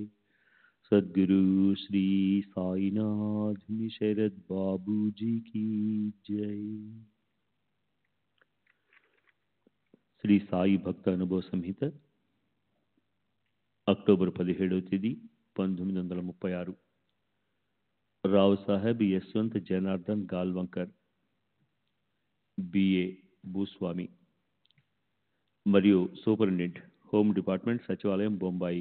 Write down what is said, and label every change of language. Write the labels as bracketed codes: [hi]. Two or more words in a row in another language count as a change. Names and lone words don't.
[hi] सद्गुरु श्री साईनाथ शरद बाबू जी की जय। [te] శ్రీ సాయి భక్త అనుభవ సంహిత అక్టోబర్ 17వ తేదీ 1936. రావు సాహెబ్ యశ్వంత్ జనార్దన్ గాల్వంకర్, బిఏ భూస్వామి మరియు సూపరింటెండెంట్, [en] home department, [te] సచివాలయం, బొంబాయి.